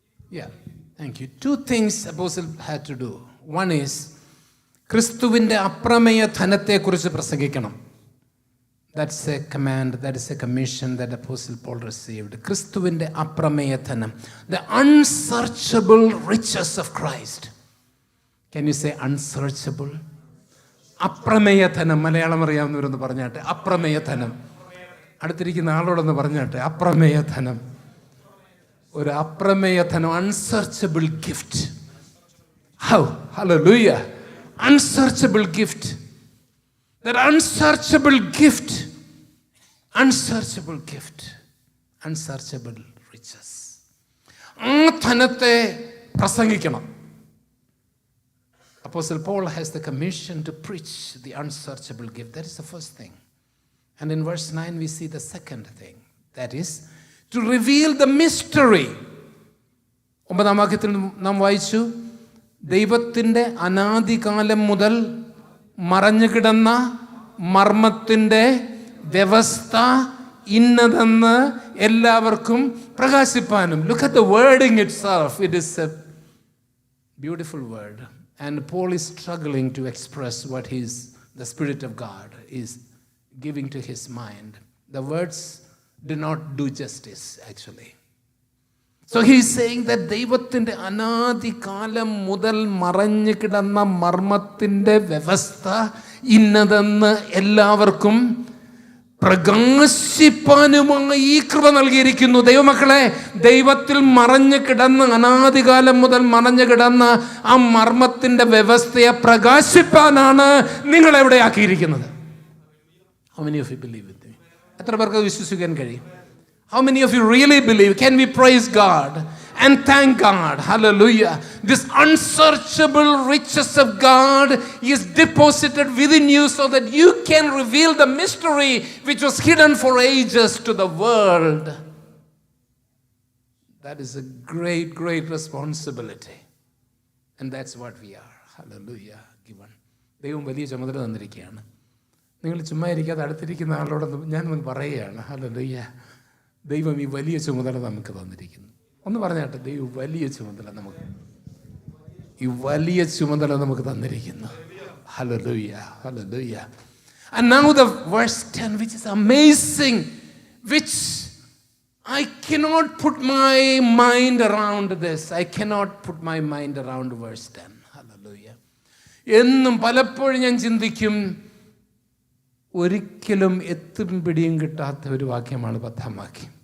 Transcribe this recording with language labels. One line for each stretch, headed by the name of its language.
English: Yeah, thank you. Two things Apostle had to do. One is,
Malayalam: ക്രിസ്തുവിൻ്റെ Aprameya ധനത്തെക്കുറിച്ച് പ്രസംഗിക്കണം.
English: That's a command, that is a commission that Apostle Paul received.
Malayalam: ക്രിസ്തുവിൻ്റെ അപ്രമേയ ധനം,
English: the unsearchable riches of Christ. Can you say unsearchable?
Malayalam: Aprameya ധനം. മലയാളം അറിയാവുന്നവരൊന്ന് പറഞ്ഞാട്ടെ, അപ്രമേയ ധനം. അടുത്തിരിക്കുന്ന ആളോടൊന്ന് പറഞ്ഞാട്ടെ, അപ്രമേയ ധനം. ഒരു അപ്രമേയ ധനം,
English: Unsearchable gift. How, hallelujah. Unsearchable gift. That unsearchable gift, unsearchable gift, unsearchable riches.
Malayalam: ആ ധനത്തെ പ്രസംഗിക്കണം.
English: Apostle Paul has the commission to preach the unsearchable gift. That is the first thing. And in verse 9 we see the second thing. That is to reveal the mystery.
Malayalam: 9-ാം വാക്യത്തിൽ നാം വായിച്ചു, ദൈവത്തിൻ്റെ അനാദികാലം മുതൽ മറഞ്ഞു കിടന്ന മർമ്മത്തിൻ്റെ വ്യവസ്ഥ ഇന്നതെന്ന് എല്ലാവർക്കും പ്രകാശിപ്പാനും.
English: Look at the wording itself. It is a beautiful word. And Paul is struggling to express what the Spirit of God is giving to his mind. The words do not do justice, actually. So he is saying that
Malayalam: ദൈവത്തിൻ്റെ അനാദികാലം മുതൽ മറഞ്ഞു കിടന്ന മർമ്മത്തിൻ്റെ വ്യവസ്ഥ ഇന്നതെന്ന് എല്ലാവർക്കും പ്രകാശിപ്പാനുമായി ഈ കൃപ നൽകിയിരിക്കുന്നു. ദൈവമക്കളെ, ദൈവത്തിൽ മറഞ്ഞു കിടന്ന്, അനാദികാലം മുതൽ മറഞ്ഞു കിടന്ന ആ മർമ്മത്തിൻ്റെ വ്യവസ്ഥയെ പ്രകാശിപ്പാനാണ് നിങ്ങളെവിടെ ആക്കിയിരിക്കുന്നത്.
English: How many of you believe with me?
Malayalam: എത്ര പേർക്ക് വിശ്വസിക്കാൻ കഴിയും?
English: How many of you really believe? Can we praise God and thank God? Hallelujah. This unsearchable riches of God is deposited within you so that you can reveal the mystery which was hidden for ages to the world. That is a great, great responsibility. And that's what we are. Hallelujah. Given.
Malayalam: ദൈവം വലിയ ചുമതല തന്നിരിക്കുകയാണ്. നിങ്ങൾ ചുമ്മാ ഇരിക്കാതെ അടുത്തിരിക്കുന്ന ആളോടൊന്ന് ഞാൻ പറയുകയാണ്, hallelujah, ദൈവം ഈ വലിയ ചുമതല നമുക്ക് തന്നിരിക്കുന്നു. ഒന്ന് പറഞ്ഞാട്ടെ, ദൈവം വലിയ ചുമതല നമുക്ക്, ഈ വലിയ ചുമതല നമുക്ക് തന്നിരിക്കുന്നു. Hallelujah, hallelujah.
English: And now the verse 10, which is amazing, which I cannot put my mind around this. I cannot put my mind around verse 10. Hallelujah.
Malayalam: എന്നും പലപ്പോഴും ഞാൻ ചിന്തിക്കും, ഒരിക്കലും എത്തും പിടിയും കിട്ടാത്ത ഒരു വാക്യമാണ് 10-ാം വാക്യം.